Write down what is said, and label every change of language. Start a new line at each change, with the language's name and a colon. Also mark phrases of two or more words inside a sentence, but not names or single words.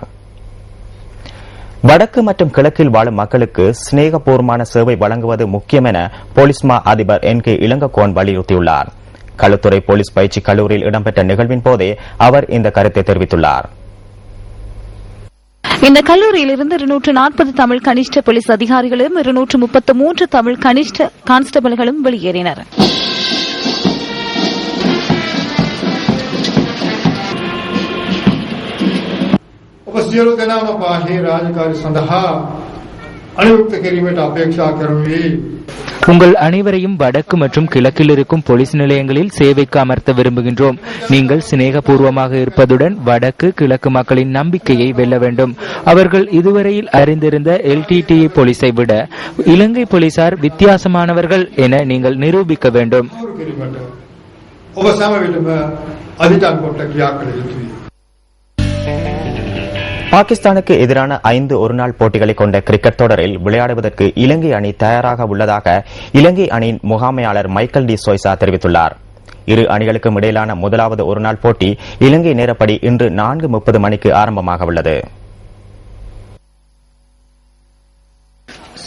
Tamil: வடக்கு மற்றும் கிழக்கில் வாழும் மக்களுக்கு சிநேகபூர்வமான சேவை வழங்குவது முக்கியம் என போலீஸ் மா அதிபர் NK இளங்கோவன் வலியுறுத்தியுள்ளார். களுத்துறை போலீஸ் பயிற்சி கல்லூரியில் இடம்பெற்ற நிகழ்வின் போதே அவர் இந்த கருத்தை தெரிவித்துள்ளார். இந்த கல்லூரியில் இருந்து 240 தமிழ் கனிஷ்ட போலீஸ் அதிகாரிகளும் 233 தமிழ் கனிஷ்ட கான்ஸ்டபிள்களும் வெளியேறினர்.
Sinhala: සියලු දෙනාම බාහිර රාජකාරී සඳහා අනුයුක්ත කිරීමට අපේක්ෂා කරමි.
Tamil: உங்கள் அனைவரையும் வடக்கு மற்றும் கிழக்கில் இருக்கும் போலீஸ் நிலையங்களில் சேவைக்கு அமர்த்த விரும்புகின்றோம். நீங்கள் சிநேகபூர்வமாக இருப்பதுடன் வடக்கு கிழக்கு மக்களின் நம்பிக்கையை வெல்ல வேண்டும். அவர்கள் இதுவரையில் அறிந்திருந்த LTTE போலீஸை விட இலங்கை போலீசார் வித்தியாசமானவர்கள் என நீங்கள் நிரூபிக்க வேண்டும்.
Sinhala: ඔබ සෑම විටම අධිටන් කොට ක්‍රියා කළ යුතුයි.
Tamil: பாகிஸ்தானுக்கு எதிரான 5 ஒருநாள் போட்டிகளை கொண்ட கிரிக்கெட் தொடரில் விளையாடுவதற்கு இலங்கை அணி தயாராக உள்ளதாக இலங்கை அணியின் முகாமையாளர் மைக்கேல் டி சோய்சா தெரிவித்துள்ளார். இரு அணிகளுக்கும் இடையிலான முதலாவது ஒருநாள் போட்டி இலங்கை நேரப்படி இன்று 4:30 மணிக்கு ஆரம்பமாக உள்ளது.